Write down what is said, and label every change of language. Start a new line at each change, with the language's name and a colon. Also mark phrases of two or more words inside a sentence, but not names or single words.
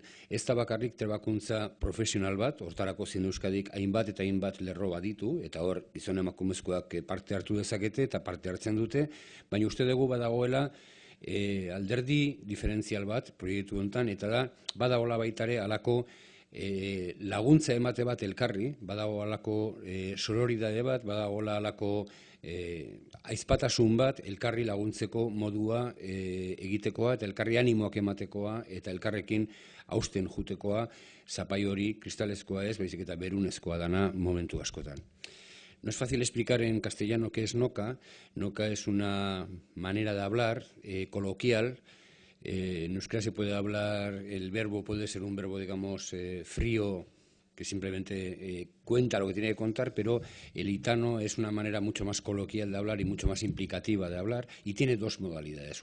Basque: Ez da bakarrik trebakuntza profesional bat, hortarako Zine Euskadik hainbat eta hainbat lerro baditu, eta hor gizon emakumezkoak parte hartu dezakete eta parte hartzen dute, baina uste dugu badagoela alderdi diferentzial bat proiektu honetan, eta da badagoela baitare alako laguntza emate bat elkarri, badago alako sororidade bat, badagoela alako aizpatasun bat elkarri laguntzeko modua egitekoa, eta elkarri animoak ematekoa, eta elkarrekin hausten jutekoa, zapai hori kristalezkoa ez, baizik eta berunezkoa dana momentu askotan.
Spanish: No es fácil explicar en castellano qué es NOCA. NOCA es una manera de hablar coloquial. En euskera se puede hablar, el verbo puede ser un verbo, digamos, frío, que simplemente cuenta lo que tiene que contar, pero el hitano es una manera mucho más coloquial de hablar y mucho más implicativa de hablar, y tiene dos modalidades.